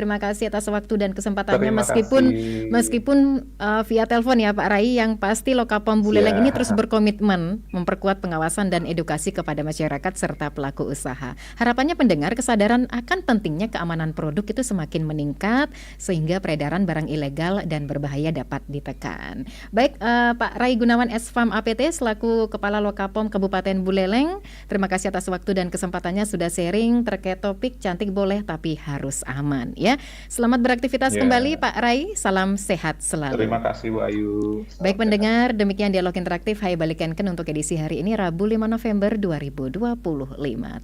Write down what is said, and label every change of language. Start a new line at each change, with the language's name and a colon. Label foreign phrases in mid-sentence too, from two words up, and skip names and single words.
Indonesian: Terima kasih atas waktu dan kesempatannya meskipun via telepon ya Pak Rai, yang pasti Lokapom Buleleng ini terus berkomitmen memperkuat pengawasan dan edukasi kepada masyarakat serta pelaku usaha. Harapannya pendengar kesadaran akan pentingnya keamanan produk itu semakin meningkat sehingga peredaran barang ilegal dan berbahaya dapat ditekan. Baik, Pak Rai Gunawan SFAM APT selaku selaku Kepala Lokapom Kabupaten Buleleng. Terima kasih atas waktu dan kesempatannya sudah sharing terkait topik cantik boleh tapi harus aman ya. Selamat beraktivitas kembali Pak Rai, salam sehat selalu. Terima kasih Bu Ayu. Baik pendengar, demikian dialog interaktif Hai Balikanken untuk edisi hari ini Rabu 5 November 2025.